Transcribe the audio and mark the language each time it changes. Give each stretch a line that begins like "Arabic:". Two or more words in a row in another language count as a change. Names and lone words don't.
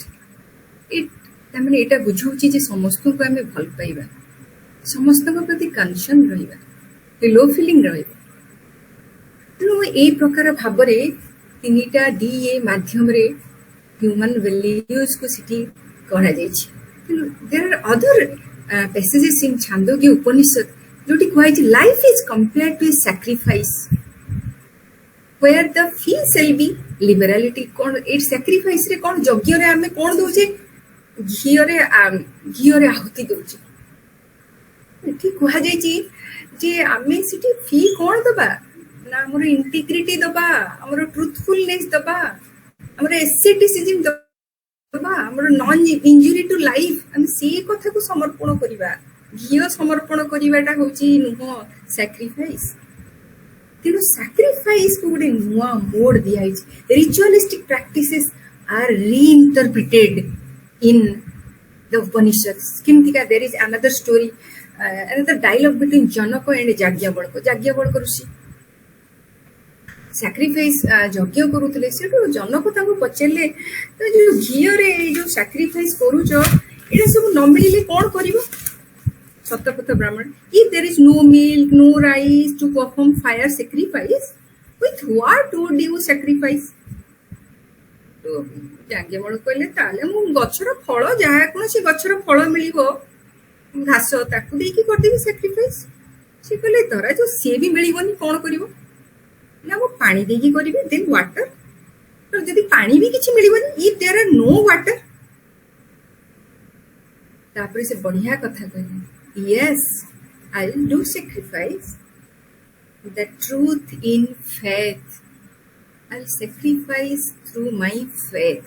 Odia: ତାମାନେ ଏଇଟା ବୁଝଉଛି ଯେ ସମସ୍ତଙ୍କୁ ଆମେ ଭଲ ପାଇବା ସମସ୍ତଙ୍କ ପ୍ରତି କନସର୍ନ ରହିବା
English: love feeling
Odia: ରହିବ। ତେଣୁ ଏଇ ପ୍ରକାର ଭାବରେ 3ଟା DA ମାଧ୍ୟମରେ
English: human valuesକୁ
Odia: ସେଠି କରାଯାଇଛି।
English: there are other passages in ଛାନ୍ଦୋଗ୍ୟ ଉପନିଷଦ
Odia: ଯୋଉଠି କୁହାଯାଇଛି
English: life is compared to a sacrifice where the fee shall be liberality।
Odia: କଣ ଏଇ ସାକ୍ରିଫାଇସ୍ ରେ କଣ ଯଜ୍ଞରେ ଆମେ କଣ ଦଉଛେ ଘିଅରେ ଆହୁତି ଦଉଛେ। ଏଠି କୁହାଯାଇଛି ଯେ ଆମେ ସେଠି ଫି କଣ ଦବା ନା ଆମର ଇଣ୍ଟିଗ୍ରିଟି ଦବା ଆମର ଟ୍ରୁଥଫୁଲନେସ ଦବା ଆମର ଏସେଟିସିଜମ ଦବା ଆମର
English: non injury to life
Odia: ଆମେ ସେଇ କଥାକୁ ସମର୍ପଣ କରିବା। ଘିଅ ସମର୍ପଣ କରିବାଟା ହଉଛି ନୁହଁ ସାକ୍ରିଫାଇସ୍। ତେଣୁ ସାକ୍ରିଫାଇସ୍କୁ ଗୋଟେ ନୂଆ ମୋଡ ଦିଆଯାଇଛି।
English: ritualistic practices are reinterpreted in the Upanishad. କେମିତିକା there is another story another dialogue between Janaka and ଯାଜ୍ଞବଳକ ଋଷି ସାକ୍ରିଫାଇସ୍
Odia: ଯଜ୍ଞ କରୁଥିଲେ। ସେଠୁ ଜନକ ତାଙ୍କୁ ପଚାରିଲେ ଯୋଉ ଘିଅରେ ଏଇ ଯୋଉ ସାକ୍ରିଫାଇସ୍ କରୁଛ ଏଇଟା ସବୁ ନ ମିଳିଲେ କଣ କରିବ?
English: ଶତପଥ ବ୍ରାହ୍ମଣ if there is no milk no rice to perform fire sacrifice with what would you sacrifice?
Odia: ତ ଯାଜ୍ଞବଳକ କହିଲେ ତାହେଲେ ମୁଁ ଗଛର ଫଳ ଯାହା କୌଣସି ଗଛର ଫଳ ମିଳିବ ଘାସ ତାକୁ ଦେଇକି କରିଦେବି ସାକ୍ରିଫାଇସ୍। ସେ କହିଲେ ଧରା ଯୋଉ ସିଏ ବି ମିଳିବନି କଣ କରିବ ନା ମୁଁ ପାଣି ଦେଇକି କରିବି
English: then water.
Odia: ତ ଯଦି ପାଣି ବି କିଛି ମିଳିବନି
English: if there are no water
Odia: ତାପରେ ସେ ବଢିଆ କଥା କହିଲେ
English: yes I will do sacrifice the truth in faith I will sacrifice through my faith.